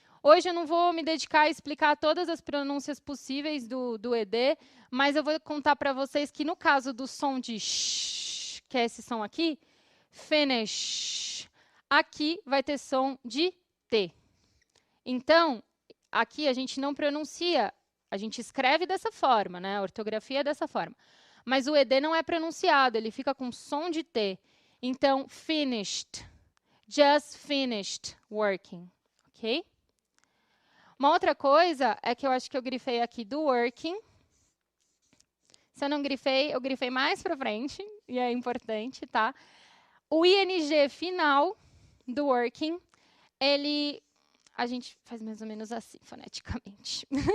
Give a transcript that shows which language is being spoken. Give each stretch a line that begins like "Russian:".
Portuguese: Hoje eu não vou me dedicar a explicar todas as pronúncias possíveis do ED, mas eu vou contar para vocês que no caso do som de sh, que é esse som aqui, finish, aqui vai ter som de T. Então, aqui a gente não pronuncia, a gente escreve dessa forma, né? A ortografia é dessa forma. Mas o ED não é pronunciado, ele fica com som de T.
English: Então, finished, just finished working, ok?
Portuguese: Uma outra coisa é que eu acho que eu grifei aqui do working. Se eu não grifei, eu grifei mais para frente, e é importante, tá? O ING final do working, a gente faz mais ou menos assim, foneticamente.